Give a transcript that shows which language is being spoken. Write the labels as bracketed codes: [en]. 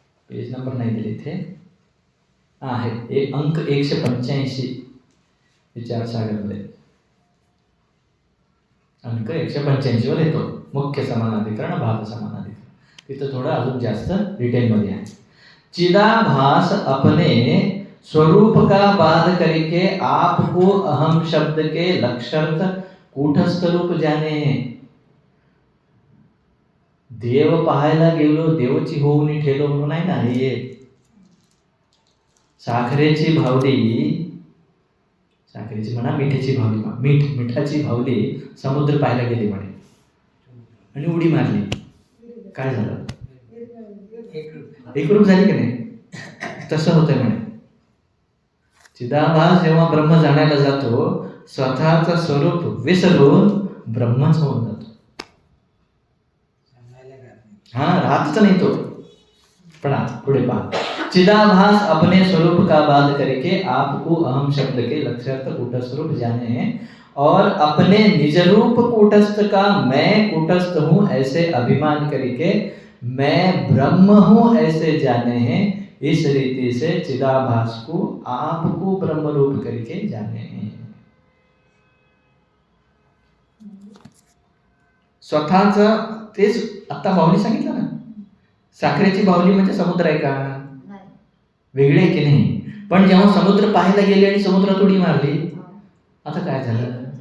[mr] Page number नाही दिले इथे, आहे एक अंक 185 विचारसागर मध्ये, अंक 185 वर येतो मुख्य समानाधिकरण, बाध समानाधिकरण. तिथं थोडं अजून जास्त डिटेल मध्ये आहे. [hi] चिदाभास अपने स्वरूप का बाध करके आपको अहम शब्द के लक्षार्थ कूटस्थ रूप जाने. [mr] देव पाहायला गेलो, देवची होऊन ठेलो म्हणून आहे ना. हे साखरेची म्हणा, मिठाची भावली, मिठाची भावली समुद्र पाहायला गेली म्हणे आणि उडी मारली. काय झालं? एकरूप झाली की नाही? तसं होतंय म्हणे. चिदाभास जेव्हा ब्रह्म जाणायला जातो स्वतःचं स्वरूप विसरून ब्रह्मच होऊन जातो. हा, राहतच नाही तो. पण पुढे पहा. [hi] चिदाभास अपने स्वरूप का बाध करके आपको अहम शब्द के लक्ष्यार्थ कूटस्थ रूप जाने हैं और अपने निज रूप कूटस्थ का मैं कूटस्थ हूँ ऐसे अभिमान करके मैं ब्रह्म हूँ ऐसे जाने हैं। इस रीति से चिदाभास को आपको ब्रह्म रूप करके जाने हैं। [mr] स्वतःच तेच आता बाहुली सांगितलं ना, साखरेची बाहुली म्हणजे समुद्र आहे का? नाही. वेगळे आहे की नाही? पण जेव्हा समुद्र पाहायला गेले आणि समुद्रात उडी मारली, आता काय झालं?